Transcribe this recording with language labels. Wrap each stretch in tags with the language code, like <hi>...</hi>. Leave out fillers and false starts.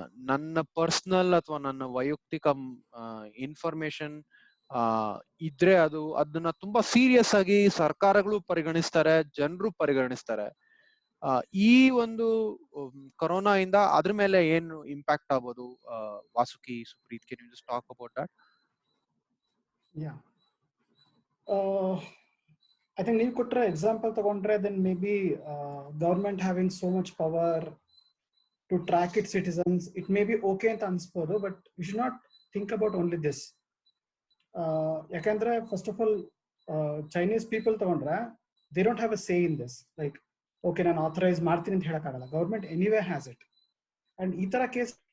<kn>ನನ್ನ ಪರ್ಸನಲ್ ಅಥವಾ ನನ್ನ ವೈಯಕ್ತಿಕ ಇನ್ಫಾರ್ಮೇಶನ್ ಇದ್ರೆ ಅದನ್ನ ತುಂಬಾ ಸೀರಿಯಸ್ ಆಗಿ ಸರ್ಕಾರಗಳು ಪರಿಗಣಿಸ್ತಾರೆ, ಜನರು ಪರಿಗಣಿಸ್ತಾರೆ. ಈ ಒಂದು ಕೊರೋನಾ ಇಂದ ಅದ್ರ ಮೇಲೆ ಏನು ಇಂಪ್ಯಾಕ್ಟ್ ಆಗ್ಬೋದು?</kn> <en>Vasuki, Supreeth, can you just talk about that? Yeah. I think</en> <kn>ನೀವು ಕೊಟ್ರೆ ಎಕ್ಸಾಂಪಲ್ ತಗೊಂಡ್ರೆ</kn> <en>then maybe government having so much power to track its citizens, it may be okay</en> <kn>ಅಂತ ಅನ್ಸ್ಬೋದು.</kn> <en>But we should not think about only this.</en> <kn>ಯಾಕಂದ್ರೆ</kn> <en>First of all Chinese people ತಗೊಂಡ್ರೆ they don't have a say in this. Like okay,</en> <kn>ನಾನು authorise ಮಾಡ್ತೀನಿ ಅಂತ ಹೇಳಕ್ಕಾಗಲ್ಲ.</kn> <en>Government anyway has it. And</en> <kn>ಈ ತರ</kn> <en>case</en>